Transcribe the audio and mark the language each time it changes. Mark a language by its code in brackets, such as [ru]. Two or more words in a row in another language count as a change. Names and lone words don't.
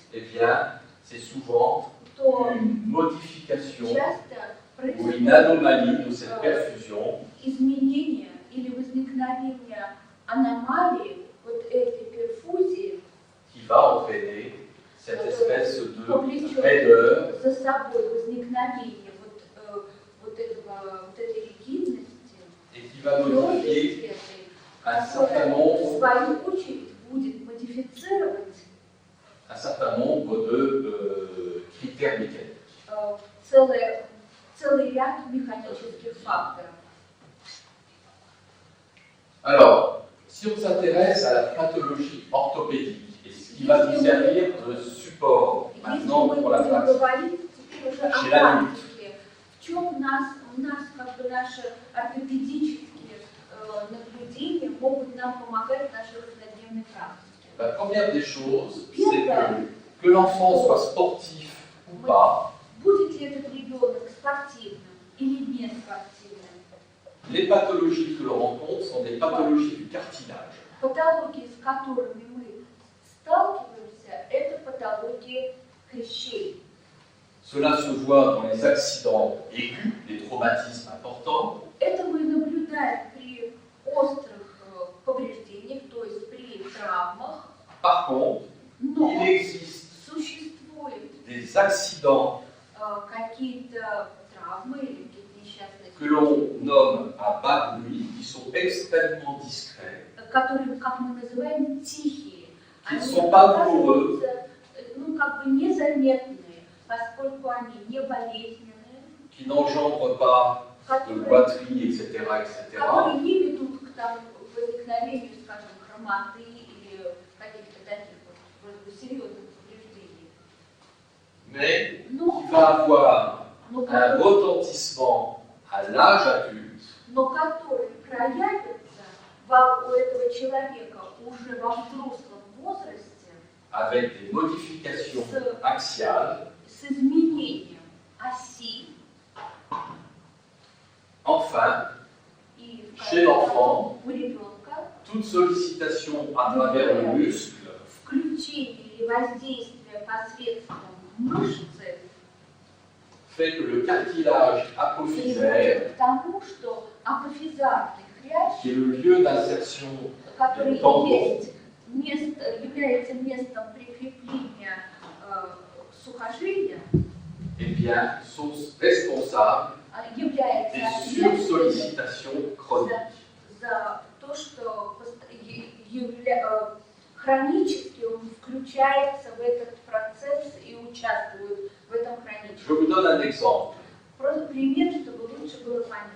[fr] eh bien, c'est souvent [ru] то [fr] une modification [ru] часто [fr] ou une [ru] происходит [fr] anomalie de cette perfusion [ru] изменение или возникновение аномалии вот этой перфузии, [fr] qui va entraîner cette espèce de raideur [ru] за собой возникновение вот этой ригидности, [fr] et qui va modifier un certain [ru] которая в [fr] nombre, [ru] свою очередь будет модифицировать [fr] de critères mécaniques. [ru] целый ряд механических факторов. [fr] Alors, si on s'intéresse à la pathologie orthopédique, et ce qui va nous servir de support [ru] Если [fr] maintenant [ru] мы [fr] pour la [ru] будем [fr] pratique [ru] говорить теперь уже [fr] chez [ru] о [fr] l'adulte, [ru] практике, в чем у нас как бы наши ортопедические наблюдения могут нам помогать в нашей каждодневной практике. [fr] la première des choses, c'est que l'enfant soit sportif ou pas, [ru] Будет ли этот ребенок спортивным или не спортивным? [fr] les pathologies que l'on rencontre sont des pathologies du cartilage. [ru] Патологии, с которыми мы сталкиваемся, это патологии хрящей. [fr] Cela se voit dans les accidents aigus, les traumatismes importants, [ru] Это мы наблюдаем при острых повреждениях, то есть при травмах. [fr] Par contre, [ru] Но [fr] il existe [ru] существуют [fr] des accidents [ru] какие-то травмы или какие-то несчастные [fr] que l'on nomme à bas bruit, qui sont extrêmement discrets, [ru] которые, как мы называем, тихие. [fr] qui ne [ru] Они [fr] sont pas douloureux, [ru] оказываются, как бы незаметные, поскольку они не болезненные, [fr] qui n'engendrent pas de boiterie, etc., etc., [ru] которые не ведут к тому возникновению, скажем, хромоты или каких-то таких вот серьезных повреждений. [fr] mais [ru] Но, [fr] qui va avoir [ru] но, [fr] un retentissement à l'âge adulte, [ru] но которые проявятся у этого человека уже во взрослом возрасте [fr] avec des modifications axiales. [ru] с изменением оси [fr] Enfin, [ru] и [fr] chez l'enfant, [ru] у ребенка [fr] toute sollicitation à travers le muscle [ru] включение или воздействие посредством мышцы [fr] fait que le cartilage apophysaire, [ru] приводит к тому, что апофизарный хрящ, [fr] qui est le lieu d'insertion [ru] который [fr] des tendons, [ru] является местом прикрепления сухожилия, [fr] eh bien, sont responsables [ru] является [fr] des [ru] ответственным [fr] sursollicitations chroniques. [ru] за то, что хронически он включается в этот процесс и участвует в этом [fr] Je [ru] хроническом. [fr] vous donne un exemple. [ru] Просто пример, чтобы лучше было понятно.